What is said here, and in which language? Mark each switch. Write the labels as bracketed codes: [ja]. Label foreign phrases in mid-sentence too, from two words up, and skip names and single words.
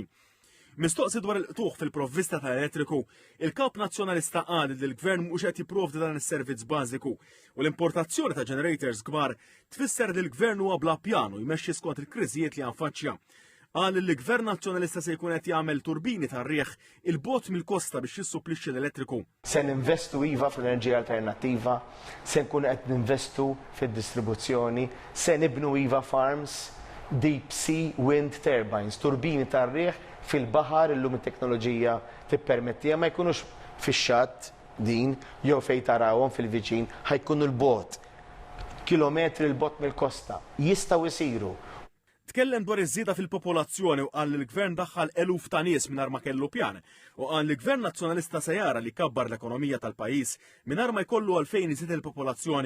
[mt] Mistoqsi dwar il-qtuħ fil-provvista tal-elettriku, il-Kap Nazzjonalista qal li l-Gvern mhux qed jipprovdi dan is-servizz bażiku u l-importazzjoni ta' generators kbar tfisser li l-Gvern huwa bla pjanu jmexxi skont il-kriżijiet li għanfaċċja. Qal li l-Gvern Nazzjonalista se jkun qed jagħmel turbini tar-riħ il-bot mill-kosta biex jissupplixxi l-elettriku. Se ninvestu iva fl-enerġija alternattiva, se nkun qed ninvestu fid-distribuzzjoni, se nibnu iva farms, [en] deep sea wind turbines, [mt] turbini tar-riħ fil-baħar illum it-teknoloġija tippermettija ma jkunux fix-xatt din jew fejn tarawhom fil-viċin ħajkunu l-bot. Kilometri l-bot mill-kosta jistgħu jsiru. Tkellem dwar iż-żieda fil-popolazzjoni u qal li l-Gvern daħħal eluf ta' nies mingħajr ma kellu pjan u qal li l-Gvern Nazzjonalista se jara li kabbar l-ekonomija tal-pajjiż mingħajr ma jkollu għalfejn iżid il-popolazzjoni.